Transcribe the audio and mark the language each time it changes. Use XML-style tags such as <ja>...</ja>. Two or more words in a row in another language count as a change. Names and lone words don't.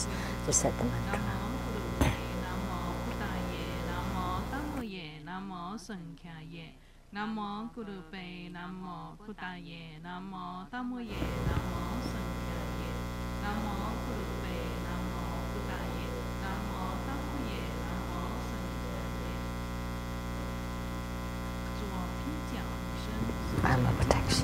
<en>Recite the mantra.</en> <sa>Namo Gurupe, Namo Buddhaye, Namo Dhammoye, Namo Sanghaye. Namo Gurupe, Namo Buddhaye, Namo Dhammoye, Namo Sanghaye.</sa> <en>Armor protection.</en>